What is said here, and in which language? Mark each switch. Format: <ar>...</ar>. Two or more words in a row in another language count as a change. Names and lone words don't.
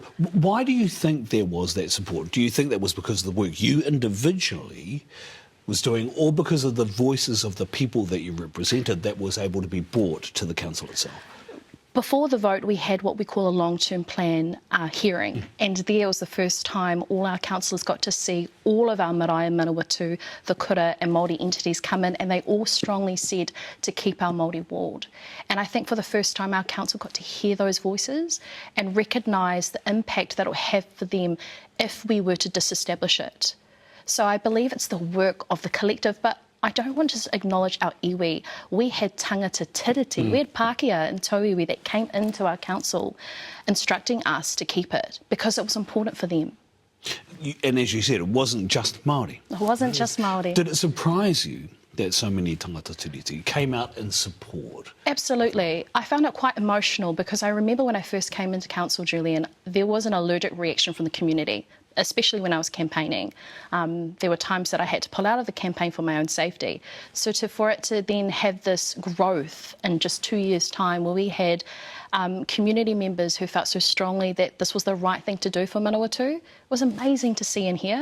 <en>Why do you think there was that support? Do you think that was because of the work you individually was doing, or because of the voices of the people that you represented that was able to be brought to the council itself? Before the vote, we had what we call a long-term plan hearing, and there was the first time all our councillors got to see all of our marae, Manawatu, the kura and Māori entities come in, and they all strongly said to keep our Māori ward. And I think for the first time our council got to hear those voices and recognise the impact that it will have for them if we were to disestablish it. So I believe it's the work of the collective, but I don't want to acknowledge our iwi. We had</en> <mi>tangata tiriti,</mi> <en>we had Pākehā and Tauiwi that came into our council instructing us to keep it because it was important for them. And as you said, it wasn't just Māori. It wasn't just Māori. Did it surprise you that so many</en> <mi>tangata tiriti</mi> <en>came out in support? Absolutely. I found it quite emotional because I remember when I first came into council, Julian, there was an allergic reaction from the community, especially when I was campaigning. There were times that I had to pull out of the campaign for my own safety. So for it to then have this growth in just 2 years' time where we had community members who felt so strongly that this was the right thing to do for Manawatu was amazing to see and hear.</en>